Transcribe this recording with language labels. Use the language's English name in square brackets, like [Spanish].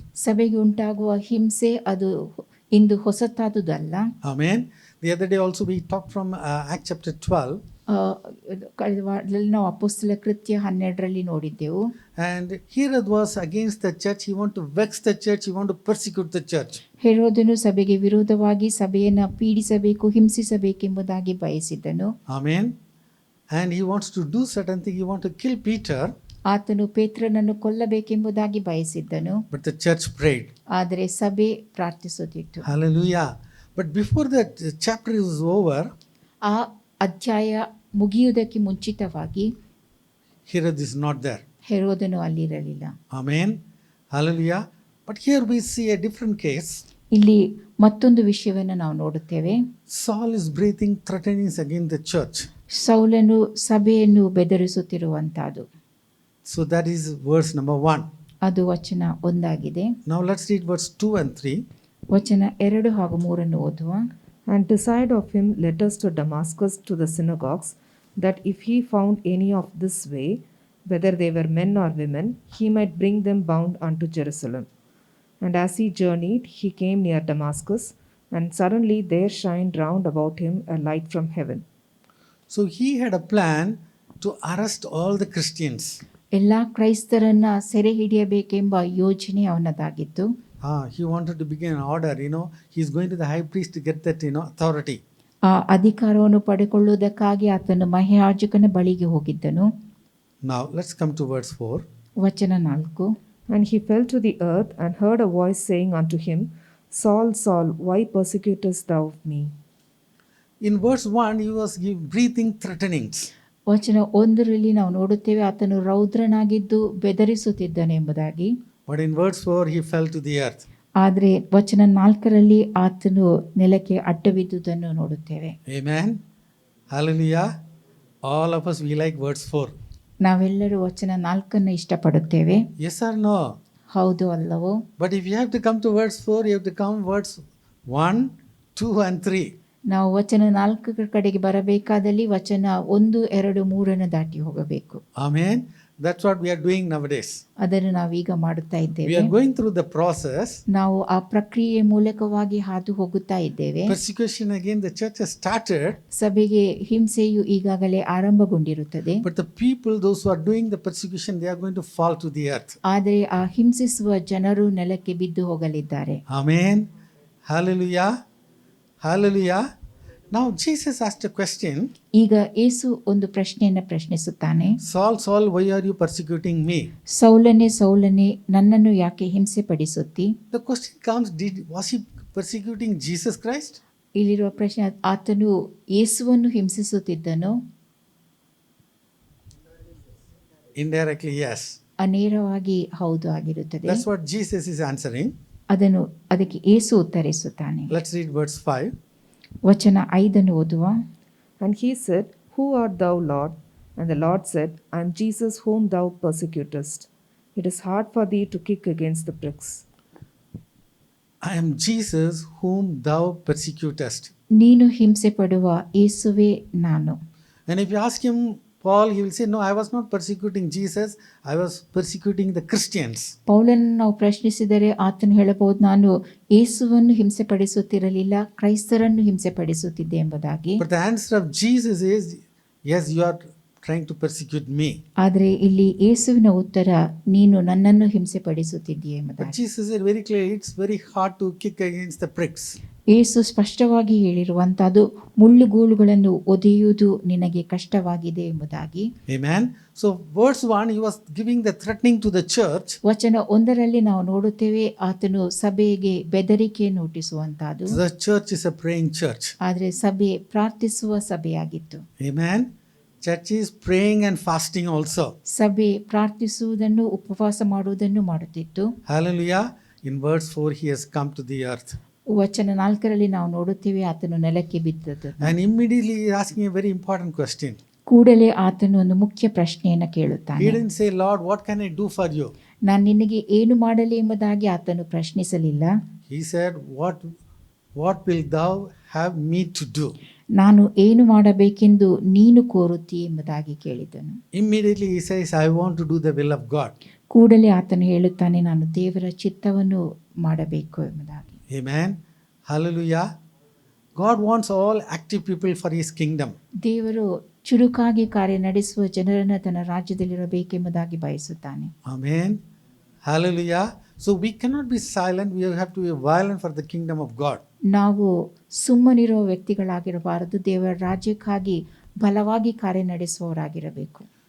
[Kannada] ಸಭೆಗೆ ಉಂಟಾಗುವ ಹಿಂಸೆ ಅದು ಇಂದು ಹೊಸತಾದುದಲ್ಲ. [English] Amen. The other day also we talked from Acts chapter 12. [Kannada] ಕಳೆದ ವಾರದಲ್ಲಿ ನಾವು ಅಪೊಸ್ತಲ ಕೃತ್ಯ 12ರಲ್ಲಿ ನೋಡಿದ್ದೆವು. [English] And here it was against the church. He want to vex the church. He want to persecute the church. [Kannada] ಹೆರೋದನು ಸಭೆಗೆ ವಿರೋಧವಾಗಿ ಸಭೆಯನ್ನು ಪೀಡಿಸಬೇಕು, ಹಿಂಸಿಸಬೇಕೆಂಬುದಾಗಿ ಬಯಸಿದ್ದನು. [English] Amen. And he wants to do certain things. He want to kill Peter. [Kannada] ಆತನು ಪೇತ್ರನನ್ನು ಕೊಲ್ಲಬೇಕೆಂಬುದಾಗಿ ಬಯಸಿದ್ದನು. [English] But the church prayed. [Kannada] ಆದರೆ ಸಭೆ ಪ್ರಾರ್ಥಿಸುತ್ತಿತ್ತು. [English] Hallelujah. But before the chapter is over, [Kannada] ಆ ಅಧ್ಯಾಯ ಮುಗಿಯುವುದಕ್ಕೆ ಮುಂಚಿತವಾಗಿ [English] Herod is not there. [Kannada] ಹೆರೋದನು ಅಲ್ಲಿರಲಿಲ್ಲ. [English] Amen. Hallelujah. But here we see a different case. [Kannada] ಇಲ್ಲಿ ಮತ್ತೊಂದು ವಿಷಯವನ್ನು ನಾವು ನೋಡುತ್ತೇವೆ. [English] Saul is breathing threatenings against the church. [Kannada] ಸೌಲನು ಸಭೆಯನ್ನು ಬೆದರಿಸುತ್ತಿರುವಂತಹದ್ದು. [English] So that is verse number 1. [Kannada] ಅದು ವಚನ 1 ಆಗಿದೆ. [English] Now let's read verse 2 and 3. [Kannada] ವಚನ 2 ಹಾಗೂ 3 ಓದುವ. [English] And desired of him letters to Damascus to the synagogues, that if he found any of this way, whether they were men or women, he might bring them bound unto Jerusalem. And as he journeyed, he came near Damascus, and suddenly there shined round about him a light from heaven. So he had a plan to arrest all the Christians. [Kannada] ಎಲ್ಲ ಕ್ರೈಸ್ತರನ್ನ ಸೆರೆ ಹಿಡಿಯಬೇಕೆಂಬ ಯೋಜನೆ ಅವನದಾಗಿತ್ತು. [English] He wanted to begin an order, he is going to the high priest to get that, authority. [Kannada] ಆ ಅಧಿಕಾರವನ್ನು ಪಡೆಕೊಳ್ಳುವುದಕ್ಕಾಗಿ ಆತನು ಮಹಾಯಾಜಕನ ಬಳಿಗೆ ಹೋಗಿದ್ದನು. [English] Now let's come to verse 4. [Kannada] ವಚನ 4. [English] And he fell to the earth and heard a voice saying unto him, Saul, Saul, why persecutest thou me? In verse 1, he was breathing threatenings. [Kannada] ವಚನ 1ರಲ್ಲಿ ನಾವು ನೋಡುತ್ತೇವೆ ಆತನು ರೌದ್ರನಾಗಿದ್ದು ಬೆದರಿಸುತ್ತಿದ್ದನು ಎಂಬುದಾಗಿ. [English] But in verse 4, he fell to the earth. [Kannada] ಆದರೆ ವಚನ 4ರಲ್ಲಿ ಆತನು ನೆಲಕ್ಕೆ ಅಡ್ಡಬಿದ್ದುದನ್ನು ನೋಡುತ್ತೇವೆ. [English] Amen. Hallelujah. All of us, we like verse 4. [Kannada] ನಾವೆಲ್ಲರೂ ವಚನ 4 ಇಷ್ಟಪಡುತ್ತೇವೆ. [English] Yes or no? [Kannada] ಹೌದು ಅಲ್ಲವೋ? [English] But if you have to come to verse 4, you have to come verse 1, 2 and 3. [Kannada] ನಾವು ವಚನ 4 ಕಡೆಗೆ ಬರಬೇಕಾದಲ್ಲಿ ವಚನ 1, 2, 3 ದಾಟಿ ಹೋಗಬೇಕು. [English] Amen. That's what we are doing nowadays. [Kannada] ಅದನ್ನು ನಾವೀಗ ಮಾಡುತ್ತಾ [English] We [Kannada] ಇದ್ದೇವೆ. [English] are going through the process. [Kannada] ನಾವು ಆ ಪ್ರಕ್ರಿಯೆ ಮೂಲಕವಾಗಿ ಹಾದು ಹೋಗುತ್ತಾ ಇದ್ದೇವೆ. [English] Persecution again, the church has started, [Kannada] ಸಭೆಗೆ ಹಿಂಸೆಯು ಈಗಾಗಲೇ ಆರಂಭಗೊಂಡಿರುತ್ತದೆ. [English] but the people, those who are doing the persecution, they are going to fall to the earth. [Kannada] ಆದರೆ ಆ ಹಿಂಸಿಸುವ ಜನರು ನೆಲಕ್ಕೆ ಬಿದ್ದು ಹೋಗಲಿದ್ದಾರೆ. [English] Amen. Hallelujah. Hallelujah. Now Jesus asked a question. [Kannada] ಈಗ ಯೇಸು ಒಂದು ಪ್ರಶ್ನೆಯನ್ನು ಪ್ರಶ್ನಿಸುತ್ತಾನೆ. [English] Saul, Saul, why are you persecuting me? [Kannada] ಸೌಲನೇ ಸೌಲನೇ, ನನ್ನನ್ನು ಯಾಕೆ ಹಿಂಸೆ ಪಡಿಸುತ್ತಿ? [English] The question comes, was he persecuting Jesus Christ? [Kannada] ಇಲ್ಲಿರುವ ಪ್ರಶ್ನೆ, ಆತನು ಯೇಸುವನ್ನು ಹಿಂಸಿಸುತ್ತಿದ್ದನೋ? [English] Indirectly, yes. [Kannada] ನೇರವಾಗಿ ಹೌದು ಆಗಿರುತ್ತದೆ. [English] That's what Jesus is answering. [Kannada] ಅದಕ್ಕೆ ಯೇಸು ಉತ್ತರಿಸುತ್ತಾನೆ. [English] Let's read verse 5. [Kannada] ವಚನ 5 ಓದುವ. [English] And he said, Who art thou, Lord? And the Lord said, I am Jesus whom thou persecutest. It is hard for thee to kick against the pricks. I am Jesus whom thou persecutest. [Kannada] ನೀನು ಹಿಂಸೆ ಪಡುವ ಯೇಸುವೇ ನಾನು. [English] And if you ask him, Paul, he will say, no, I was not persecuting Jesus, I was persecuting the Christians. [Kannada] ಪೌಲನನ್ನು ನಾವು ಪ್ರಶ್ನಿಸಿದರೆ ಆತನು ಹೇಳಬಹುದು, ನಾನು ಯೇಸುವನ್ನು ಹಿಂಸೆ ಪಡಿಸುತ್ತಿರಲಿಲ್ಲ, ಕ್ರೈಸ್ತರನ್ನು ಹಿಂಸೆ ಪಡಿಸುತ್ತಿದ್ದೆ ಎಂಬುದಾಗಿ. [English] But the answer of Jesus is, yes, you are trying to persecute me. [Kannada] ಆದರೆ ಇಲ್ಲಿ ಯೇಸುವಿನ ಉತ್ತರ, ನೀನು ನನ್ನನ್ನು ಹಿಂಸೆ ಪಡಿಸುತ್ತಿದ್ದೀಯ [English] But [Kannada] ಎಂಬುದಾಗಿ. [English] Jesus said very clearly, it's very hard to kick against the pricks. [Kannada] ಯೇಸು ಸ್ಪಷ್ಟವಾಗಿ ಹೇಳಿರುವಂತಹದ್ದು, ಮುಳ್ಳುಗೂಲುಗಳನ್ನು ಒದೆಯುವುದು ನಿನಗೆ ಕಷ್ಟವಾಗಿದೆ ಎಂಬುದಾಗಿ. [English] Amen. So verse 1, he was giving the threatening to the church. [Kannada] ವಚನ 1ರಲ್ಲಿ ನಾವು ನೋಡುತ್ತೇವೆ, ಆತನು ಸಭೆಗೆ ಬೆದರಿಕೆಯನ್ನು ಹುಟ್ಟಿಸುವಂತಹದ್ದು. [English] The church is a praying church. [Kannada] ಆದರೆ ಸಭೆ ಪ್ರಾರ್ಥಿಸುವ ಸಭೆಯಾಗಿತ್ತು. [English] Amen. Church is praying and fasting also. [Kannada] ಸಭೆ ಪ್ರಾರ್ಥಿಸುವುದನ್ನು, ಉಪವಾಸ ಮಾಡುವುದನ್ನು ಮಾಡುತ್ತಿತ್ತು. [English] Hallelujah. In verse 4, he has come to the earth. [Kannada] ವಚನ 4ರಲ್ಲಿ ನಾವು ನೋಡುತ್ತೇವೆ, ಆತನು ನೆಲಕ್ಕೆ ಬಿದ್ದದ್ದು. [English] And immediately he is asking a very important question. [Kannada] ಕೂಡಲೇ ಆತನು ಒಂದು ಮುಖ್ಯ ಪ್ರಶ್ನೆಯನ್ನು ಕೇಳುತ್ತಾನೆ. [English] He didn't say, Lord, what can I do for you? [Kannada] ನಾನು ನಿನಗೆ ಏನು ಮಾಡಲಿ ಎಂಬುದಾಗಿ ಆತನು ಪ್ರಶ್ನಿಸಲಿಲ್ಲ. [English] He said, what will thou have me to do? [Kannada] ನಾನು ಏನು ಮಾಡಬೇಕೆಂದು ನೀನು ಕೋರುತ್ತಿ ಎಂಬುದಾಗಿ ಕೇಳಿದನು. [English] Immediately he says, I want to do the will of God. [Kannada] ಕೂಡಲೇ ಆತನು ಹೇಳುತ್ತಾನೆ, ನಾನು ದೇವರ ಚಿತ್ತವನ್ನು ಮಾಡಬೇಕು ಎಂಬುದಾಗಿ. [English] Amen. Hallelujah. God wants all active people for his kingdom. [Kannada] ದೇವರು ಚುರುಕಾಗಿ ಕಾರ್ಯ ನಡೆಸುವ ಜನರನ್ನು ತನ್ನ ರಾಜ್ಯದಲ್ಲಿರಬೇಕೆಂಬುದಾಗಿ ಬಯಸುತ್ತಾನೆ. [English] Amen. Hallelujah. So we cannot be silent. We have to be violent for the kingdom of God. [Kannada] ನಾವು ಸುಮ್ಮನಿರುವ ವ್ಯಕ್ತಿಗಳಾಗಿರಬಾರದು, ದೇವರ ರಾಜ್ಯಕ್ಕಾಗಿ ಬಲವಾಗಿ ಕಾರ್ಯ ನಡೆಸುವವರಾಗಿರಬೇಕು.